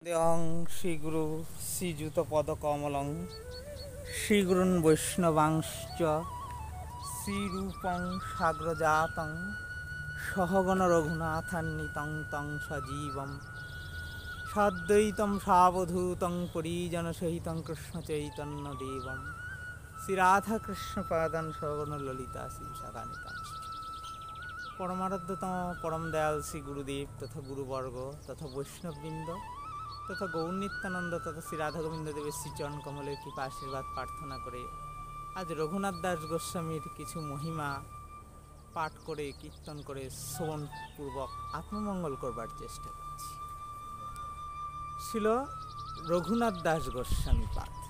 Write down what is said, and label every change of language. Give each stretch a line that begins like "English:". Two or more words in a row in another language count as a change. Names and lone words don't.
Sanskrit: দেয়ং শ্রীগুরু শ্রীযুতপদকমলং শ্রীগুরুন বৈষ্ণবাংশ্চ শ্রীরূপং সাগ্রজাতং সহগণ রঘুনাথান্বিতং তং সজীবম সাদ্বৈতং সাবধূতং পরিজনসহিতং কৃষ্ণচৈতন্যদেবম শ্রীরাধাকৃষ্ণপাদান সহগণ ললিতা শ্রীবিশাখান্বিতাংশ্চ।
Bangla: পরমারাধ্যতম পরম দয়াল শ্রী গুরুদেব তথা গুরুবর্গ তথা বৈষ্ণববৃন্দ তথা গৌরনিত্যানন্দ তথা শ্রী রাধা গোবিন্দ দেবের শ্রীচরণ কমলের কৃপা আশীর্বাদ প্রার্থনা করে আজ রঘুনাথ দাস গোস্বামীর কিছু মহিমা পাঠ করে কীর্তন করে শ্রবণপূর্বক আত্মমঙ্গল করবার চেষ্টা করছি। ছিল রঘুনাথ দাস গোস্বামী পাঠ।